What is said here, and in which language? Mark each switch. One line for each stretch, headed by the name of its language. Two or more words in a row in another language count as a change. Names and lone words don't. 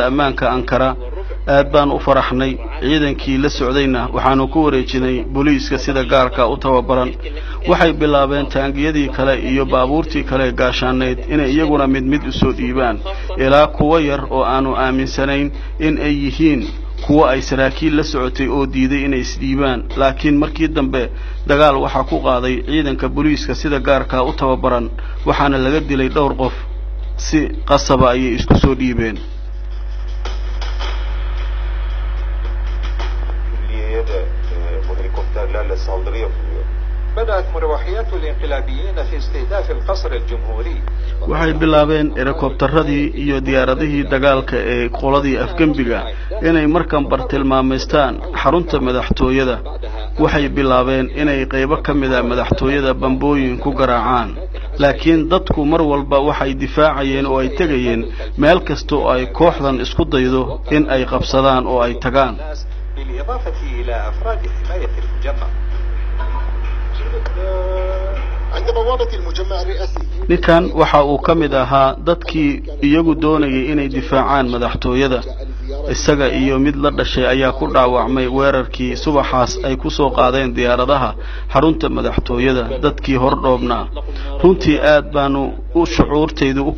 Somali: ammaanka Ankara aad baan u faraxnay ciidankii la socdayna waxaanu ku wareejinay booliiska sida gaarka u tababaran waxay bilaabeen taangiyadii kale iyo baabuurtii kale gaashaaneed inay iyaguna mid u soo dhiibaan ilaa kuwa yar oo aanu aaminsanayn in ay yihiin kuwa ay saraakiil la socotay oo diiday inay isdhiibaan laakiin markii dambe dagaal waxa ku qaaday ciidanka booliiska sida gaarka u tababaran waxaana laga dilay dhowr qof si qasab ah ay isku soo dhiibeen
Arabic: بدأت مروحيات الانقلابيين في استهداف القصر الجمهوري
Somali: waxay bilaabeen helikobtaradii iyo diyaaradihii dagaalka ee qoladii afgambiga inay markan bartilmaameystaan xarunta madaxtooyada waxay bilaabeen inay qaybo ka mid ah madaxtooyada bambooyin ku garaacaan laakiin dadku mar walba waxay difaacayeen oo ay tagayeen meel kasta oo ay kooxdan isku daydo in ay qabsadaan oo ay tagaan
Arabic: بالإضافة إلى أفراد حماية المجمع عند بوابة المجمع الرئاسي
Somali: ninkan waxa uu ka mid ahaa dadkii iyagu doonayay inay difaacaan madaxtooyada isaga iyo mid la dhashay ayaa ku dhaawacmay weerarkii subaxaas ay ku soo qaadeen diyaaradaha xarunta madaxtooyada dadkii hordhoobnaa runtii aad baanu u shucuurtaydu u